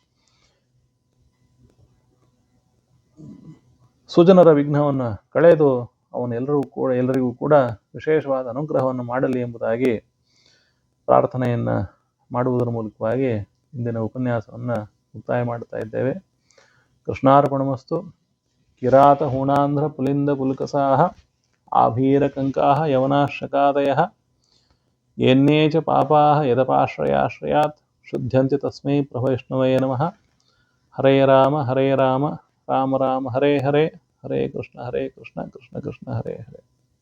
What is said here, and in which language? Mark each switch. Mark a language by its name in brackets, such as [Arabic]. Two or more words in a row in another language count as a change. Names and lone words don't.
[Kannada] ಸುಜನರ ವಿಘ್ನವನ್ನು ಕಳೆದು ಎಲ್ಲರಿಗೂ ಕೂಡ ವಿಶೇಷವಾದ ಅನುಗ್ರಹವನ್ನು ಮಾಡಲಿ ಎಂಬುದಾಗಿ ಪ್ರಾರ್ಥನೆಯನ್ನು ಮಾಡುವುದರ ಮೂಲಕವಾಗಿ ಇಂದಿನ ಉಪನ್ಯಾಸವನ್ನು ಮುಕ್ತಾಯ ಮಾಡ್ತಾ ಇದ್ದೇವೆ. [Sanskrit] ಕೃಷ್ಣಾರ್ಪಣಮಸ್ತು. ಕಿರಾತ ಹೂಣಾಂಧ್ರ ಪುಲಿಂದ ಪುಲ್ಕಸಾಹ ಆಭೀರಕಂಕಾಹ ಯವನಾಶಕಾದಯಃ ಏನ್ಯೇ ಚ ಪಾಪಾಹ ಯದಪಾಶ್ರಯಾಶ್ರಯಾತ್ ಶುದ್ಧ್ಯಂತಿ ತಸ್ಮೈ ಪ್ರಭವೈಷ್ಣವೇ ನಮಃ. ಹರೇ ರಾಮ ರಾಮ ರಾಮ ಹರೇ ಹರೇ, ಹರೇ ಕೃಷ್ಣ ಕೃಷ್ಣ ಕೃಷ್ಣ ಹರೇ ಹರೇ.